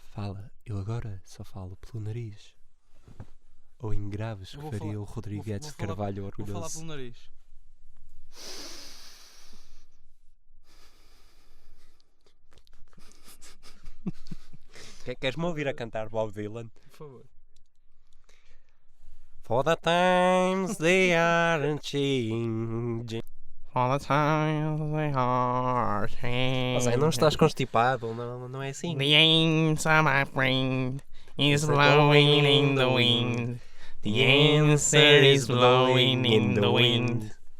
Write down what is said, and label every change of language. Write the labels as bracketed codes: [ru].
[pt] fala, eu agora só falo pelo nariz. Ou em graves, que faria o Rodrigues de Carvalho orgulhoso. Vou falar pelo nariz. Queres-me ouvir a cantar Bob Dylan? Por favor. [en] For the times they are changing. For the times they are changing. [pt] Ou seja, não estás constipado, não é assim. [en] The answer, my friend, is blowing in the wind. The answer is blowing in the wind.